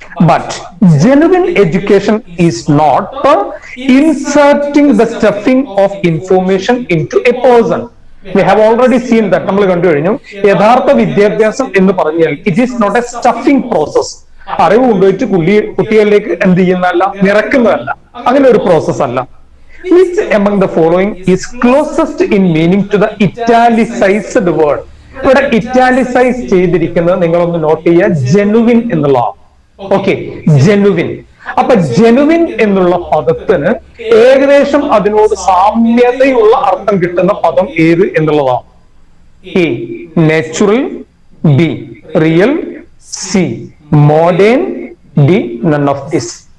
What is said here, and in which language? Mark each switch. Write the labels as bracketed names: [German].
[English] But genuine education is not inserting the stuffing of information into a person. We have already seen that. [Malayalam] നമ്മൾ കണ്ടു കഴിഞ്ഞു. യഥാർത്ഥ വിദ്യാഭ്യാസം എന്ന് പറഞ്ഞാൽ [English] It is not a stuffing process. [Malayalam] അറിവ് കൊണ്ടുപോയിട്ട് കുട്ടികളിലേക്ക് എന്ത് ചെയ്യുന്നതല്ല, നിറക്കുന്നതല്ല. അങ്ങനെ ഒരു പ്രോസസ് അല്ല. [English] Which among the following is closest in meaning to the italicized word? [Malayalam] ഇവിടെ ഇറ്റാലിസൈസ് ചെയ്തിരിക്കുന്നത് നിങ്ങളൊന്ന് നോട്ട് ചെയ്യുക, ജെനുവിൻ എന്നുള്ളതാണ്. Okay, genuine. അപ്പൊ ജെനുവിൻ എന്നുള്ള പദത്തിന് ഏകദേശം അതിനോട് സാമ്യതയുള്ള അർത്ഥം കിട്ടുന്ന പദം ഏത് എന്നുള്ളതാണ്. [English] A natural, B real, C modern, D none of this.